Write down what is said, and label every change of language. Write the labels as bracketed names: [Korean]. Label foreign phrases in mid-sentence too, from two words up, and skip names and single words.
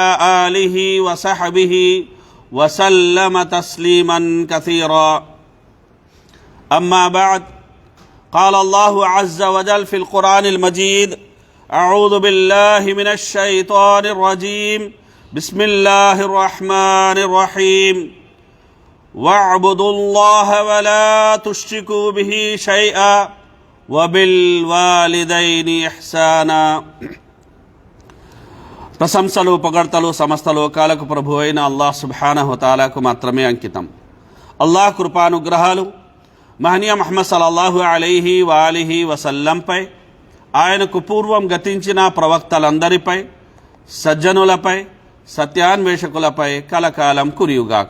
[Arabic] آله وصحبه وسلم تسليما كثيرا أما بعد قال الله عز وجل في القرآن المجيد أعوذ بالله من الشيطان الرجيم بسم الله الرحمن الرحيم واعبدوا الله ولا تشركوا به شيئا وبالوالدين إحسانا [Telugu] ప్రశంసలు పొగడ్తలు సమస్త లోకాలకు ప్రభు అయిన అల్లాహ్ [Arabic] سبحانه وتعالى [Telugu] మాత్రమే అంకితం. అల్లాహ్ కృపానుగ్రహాలు మహనీయ ముహమ్మద్ [Arabic] صلى الله عليه وآله وسلم, [Telugu] ఆయనకు పూర్వం గతించిన ప్రవక్తలందరిపై, సజ్జనులపై, సత్యాన్వేషకులపై కలకాలం కురియుగాక.